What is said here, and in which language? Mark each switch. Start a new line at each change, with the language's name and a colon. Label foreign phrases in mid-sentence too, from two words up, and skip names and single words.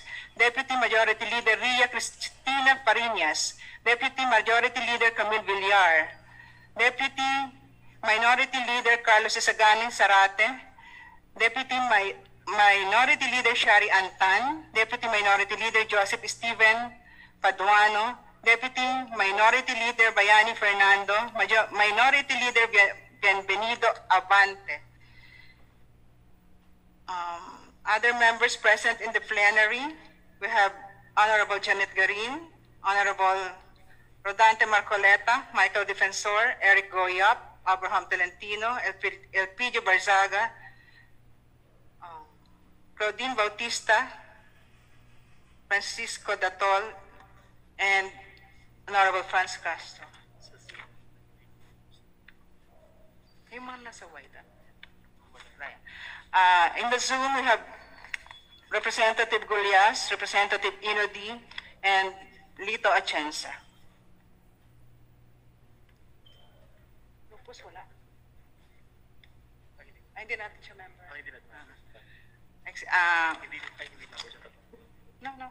English: Deputy Majority Leader Ria Cristina Parinas, Deputy Majority Leader Camille Villar, Deputy Minority Leader Carlos Isaganing Sarate, Deputy Minority Leader Shari Antan, Deputy Minority Leader Joseph Steven Paduano, Deputy Minority Leader Bayani Fernando, Minority Leader Bienvenido Abante. Other members present in the plenary, we have Honorable Janet Garin, Honorable Rodante Marcoleta, Michael Defensor, Eric Goyap, Abraham Tolentino, Elpidio Barzaga, Claudine Bautista, Francisco Datol, and Honorable Franz Castro.
Filipino: Yung mga nasa white.
English: In the Zoom, we have Representative Golias, Representative Inodi, and Lito Atienza.
Filipino: Lupus, wala. Ay, hindi natin siya member.
English: No.